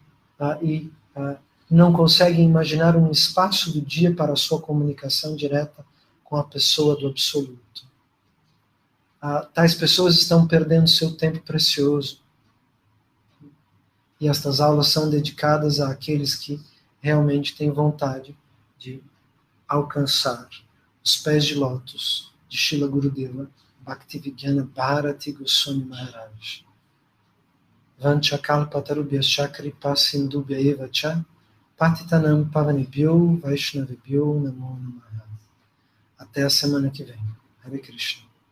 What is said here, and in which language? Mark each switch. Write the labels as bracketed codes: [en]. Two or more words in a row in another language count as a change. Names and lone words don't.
[pt] E não conseguem imaginar um espaço do dia para a sua comunicação direta com a pessoa do absoluto. Tais pessoas estão perdendo seu tempo precioso. E estas aulas são dedicadas àqueles que realmente têm vontade de alcançar os pés de lótus de Srila Gurudeva Bhaktivedanta Bharati Goswami Maharaj. [sa] वाञ्छाकल्पतरुभ्यश्च कृपा सिन्धुभ्य एव च पतितानाम् पावनिभ्यो वैष्णविभ्यो नमो नमः. [pt] Até a semana que vem. Hare Krishna.